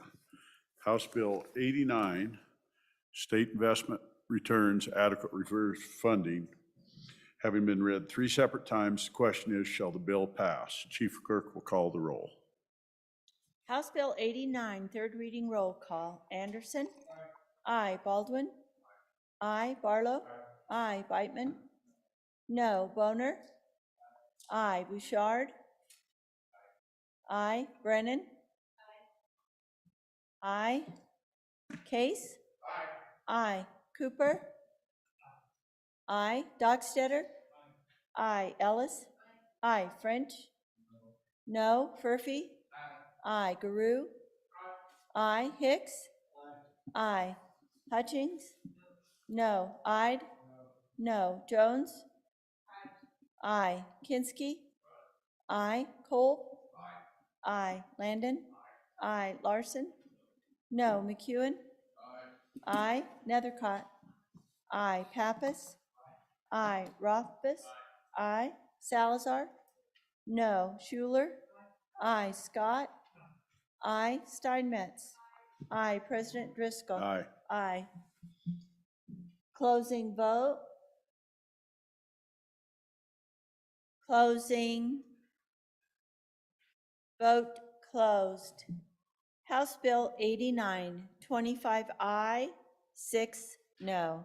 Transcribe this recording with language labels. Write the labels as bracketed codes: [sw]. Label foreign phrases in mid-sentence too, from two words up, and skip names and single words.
[en] House Bill 89, State Investment Returns Adequate Reserve Funding, having been read 3 separate times, the question is, shall the bill pass? Chief Clerk will call the roll. House Bill 89, third reading roll call. Anderson? Aye. Baldwin? Aye. Barlow? Aye. Beitman? No. Boner? Aye. Bouchard? Aye. Brennan? Aye. Case? Aye. Cooper? Aye. Dockstetter? Aye. Ellis? Aye. French? No. Murphy? Aye. Guru? Aye. Hicks? Aye. Hutchings? No. Ide? No. Jones? Aye. Kinski? Aye. Cole? Aye. Landon? Aye. Larson? No. McEwen? Aye. Nethercott? Aye. Pappas? Aye. Rothfuss? Aye. Salazar? No. Schuler? Aye. Scott? Aye. Steinmetz? Aye. President Driscoll? Aye. Aye. Closing vote. Closing. Vote closed. House Bill 89, 25 aye, 6 no.